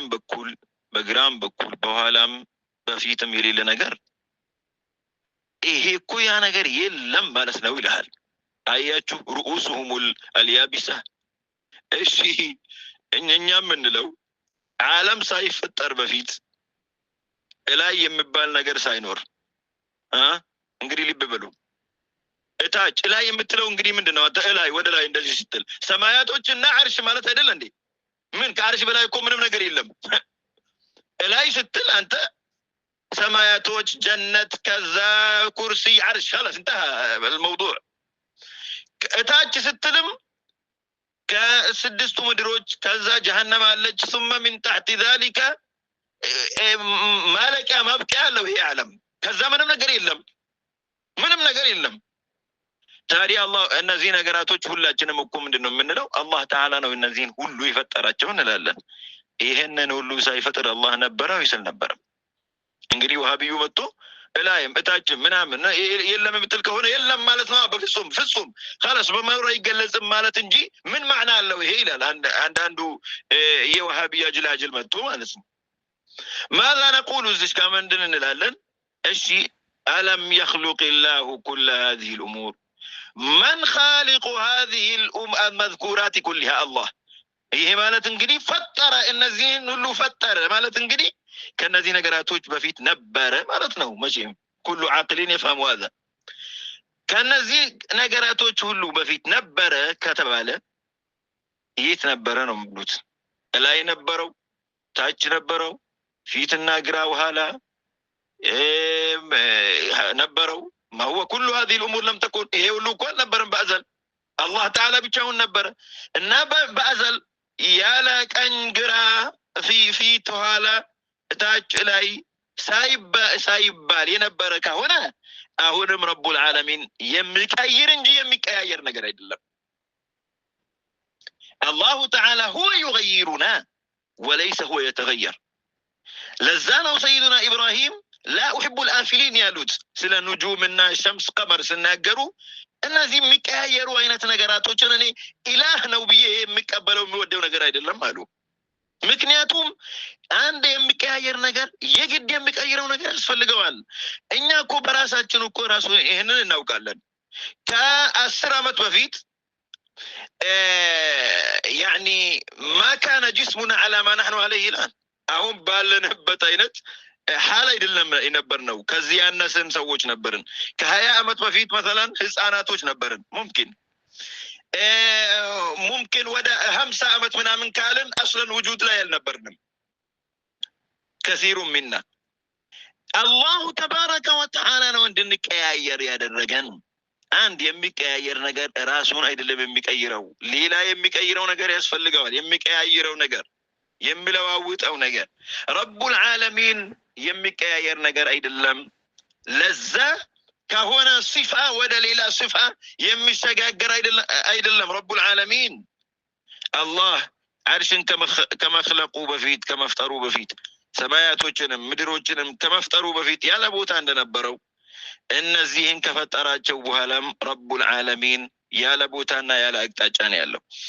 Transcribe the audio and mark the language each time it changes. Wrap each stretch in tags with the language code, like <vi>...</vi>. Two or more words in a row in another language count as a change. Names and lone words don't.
<am>በኩል በግራም በኩል በኋላም በፊትም የሌለ ነገር ይሄ እኮ ያ ነገር የለም ማለት ነው ይልሃል። አያችሁ</am> <ar>رؤوسهم اليابسة።</ar> <am>እሺ እኛ የምንለው ዓለም ሳይፈጠር በፊት እላይ የሚባል ነገር ሳይኖር እንግዲህ ልብ በሉ እታች ላይ የምትለው እንግዲህ ምንድነው? አንተ እላይ ወደ ላይ እንደዚህ ስትል ሰማያቶችና ዓርሽ ማለት አይደል እንዴ? ምን ከዓርሽ በላይ እኮ ምንም ነገር የለም። እላይ ስትል አንተ ሰማያቶች፣ ጀነት፣ ከዛ ኩርሲ፣ ዓርሽ</am> <ar>خلاص انتهى الموضوع።</ar> <am>እታች ስትልም ከስድስቱ ምድሮች ከዛ ጀሃነም አለች</am> <ar>ثم من تحت ذلك</ar> <am>ማለቂያ ማብቂያ አለው ይሄ ዓለም። ከዛ ምንም ነገር የለም፣ ምንም ነገር የለም። ታዲያ አላህ እነዚህ ነገራቶች ሁላችንም እኮ ምንድነው የምንለው? አላህ ተዓላ ነው እነዚህን ሁሉ የፈጠራቸው እንላለን። ይሄንን ሁሉ ሳይፈጥር አላህ ነበረ ወይስ አልነበረም? እንግዲህ ወሃቢዩ መጥቶ እላይም እታችም ምናምን የለም የምትል ከሆነ የለም ማለት ነው። በፍጹም ፍጹም خلاص በመኖር አይገለጽም ማለት እንጂ ምን ማዕና አለው ይሄ ይላል አንዳንዱ የወሃቢያ ጅላጅል መጥቶ ማለት ነው።</am> <ar>ماذا نقول</ar> <am>እዚህ ጋር ምንድን እንላለን? እሺ አለም</am> <ar>يخلق الله كل هذه الأمور من خالق هذه المذكورات كلها الله።</ar> <am>ይሄ ማለት እንግዲህ ፈጠረ እነዚህን ሁሉ ፈጠረ ማለት እንግዲህ ከነዚህ ነገራቶች በፊት ነበረ ማለት ነው። መቼም</am> <ar>كل عاقل يفهم هذا</ar> <am>ከነዚህ ነገራቶች ሁሉ በፊት ነበረ ከተባለ የት ነበረ ነው የሚሉት? ላይ ነበረው? ታች ነበረው? ፊትና ግራ ኋላ ነበረው?</am> <ar>ما هو كل هذه الأمور لم تكن</ar> <am>ይሄ ሁሉ እኮ አልነበረም በአዘል። አላህ ተዓላ ብቻውን ነበረ እና በአዘል ያለ ቀኝ ግራ ፊት ኋላ እታች ላይ ሳይባል የነበረ ከሆነ አሁንም</am> <ar>رب العالمين</ar> <am>የሚቀይር እንጂ የሚቀያየር ነገር አይደለም።</am> <ar>الله تعالى هو يغيرنا وليس هو يتغير።</ar> <am>ለዛ ነው ሰይዱና ኢብራሂም</am> <ar>لا أحب الآفلين</ar> <am>ያሉት ስለ ኑጁምና ሸምስ ቀመር ሲናገሩ እነዚህ የሚቀያየሩ አይነት ነገራቶችን እኔ ኢላህ ነው ብዬ የሚቀበለው የሚወደው ነገር አይደለም አሉ። ምክንያቱም አንድ የሚቀያየር ነገር የግድ የሚቀይረው ነገር ያስፈልገዋል። እኛ እኮ በራሳችን እኮ ራሱ ይሄንን እናውቃለን። ከ10 ዓመት በፊት</am> <ar>يعني ما كان جسمنا على ما نحن عليه الآن</ar> <am>አሁን ባለንበት አይነት حال አይደለም የነበርነው ከዚህ ያነሰን ሰዎች ነበርን ከ20 አመት በፊት مثلا ህፃናቶች ነበርን ممكن ወደ 50 አመት ምናምን ካልን</am> <ar>اصلا وجود</ar> <am>ላይ አልነበርንም</am> <ar>كثير منا الله تبارك وتعالى</ar> <am>ነው እንድንቀያየር ያደረገን አንድ የሚቀያየር ነገር ራሱን አይደለም የሚቀይረው ሌላ የሚቀይረው ነገር ያስፈልጋል የሚቀያየረው ነገር የሚለዋውጠው ነገር</am> <ar>رب العالمين</ar> <am>የሚቀያየር ነገር አይደለም ለዛ ከሆነ ሲፋ ወደ ሌላ ሲፋ የሚሸጋገር አይደለም</am> <ar>رب العالمين</ar> <am>አላህ አርሽን ከመخلቁ በፊት ከመፍጠሩ በፊት ሰማያቶችንም ምድሮችንም ከመፍጠሩ በፊት ያለ ቦታ እንደነበረው እነዚህን ከፈጠራቸው በኋላም ረቡል ዓለሚን ያለ ቦታና ያለ አቅጣጫ ነው ያለው</am>